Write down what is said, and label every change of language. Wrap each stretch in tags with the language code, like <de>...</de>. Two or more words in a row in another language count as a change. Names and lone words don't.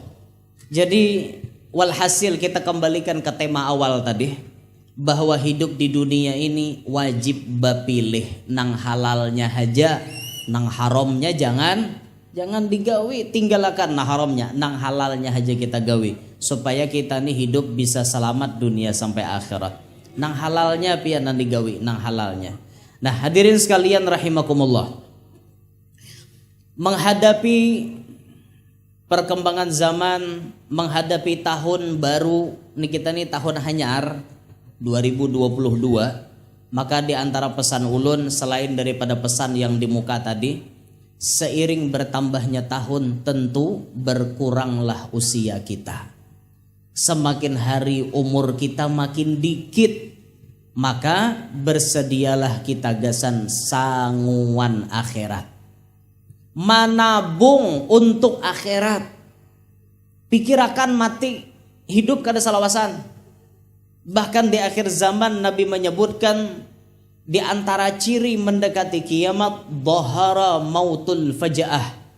<bjn>Jadi walhasil kita kembalikan ke tema awal tadi, bahwa hidup di dunia ini wajib bapilih, nang halalnya haja, nang haramnya jangan digawi, tinggalkan nah haramnya, nang halalnya aja kita gawi, supaya kita nih hidup bisa selamat dunia sampai akhirat. Nang halalnya pian nang digawi, nang halalnya.</bjn> <id>Nah, hadirin sekalian rahimakumullah, menghadapi perkembangan zaman, menghadapi tahun baru nih kita nih tahun hanyar 2022, maka di antara pesan ulun selain daripada pesan yang di muka tadi, seiring bertambahnya tahun tentu berkuranglah usia kita. Semakin hari umur kita makin dikit, maka bersedialah kita gasan sanguan akhirat.</id> <bjn>Manabung untuk akhirat. Pikirakan mati, hidup kada salawasan.</bjn> <id>Bahkan di akhir zaman Nabi menyebutkan di antara ciri mendekati kiamat,</id> <ar>dhahara mautul faja'ah.</ar>